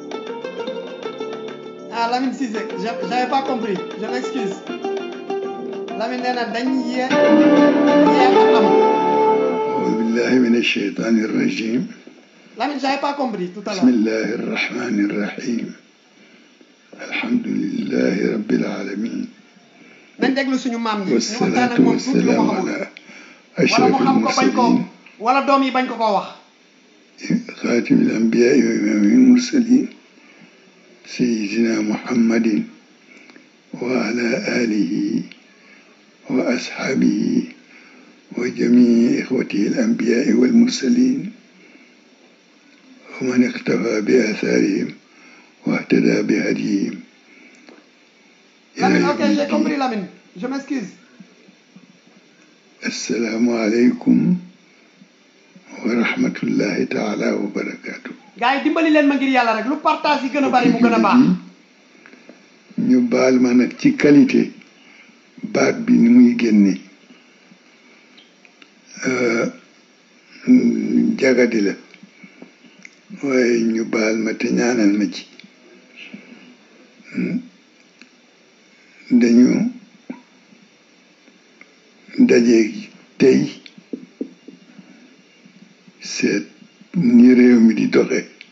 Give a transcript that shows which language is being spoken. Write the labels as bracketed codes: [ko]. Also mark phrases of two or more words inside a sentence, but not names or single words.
[fr] Lamine Cissé, j'avais pas compris, je m'excuse. [wo] Lamine nee na dañ yéex a am. [ar] أعوذ بالله من الشيطان الرجيم. [fr] Lamine, j'avais pas compris tout à l'heure. [ar] بسم الله الرحمن الرحيم. الحمد لله رب العالمين. [wo] nañ déglu suñu maam yi. [ar] والصلاة والسلام على أشرف المرسلين. [wo] wala doom yi bañ ko koo wax. [ar] خاتم الأنبياء وإمام المرسلين سيدنا محمد وعلى آله وأصحابه وجميع إخوته الأنبياء والمرسلين ومن اقتفى بآثارهم واهتدى بهديهم. [fr] Lamine, ok, j'ai compris Lamine. Je m'excuse. [ar] السلام عليكم ورحمة الله تعالى وبركاته. [wo] gars yi dimbali leen ma ngir yàlla rek lu partage yi gën a bari mu gën a baax. ñu baal ma nag ci qualité baat bi ni muy génne jagadi la waaye ñu baal ma te ñaanal ma ci dañu daje tey seet ni réew mi di doxe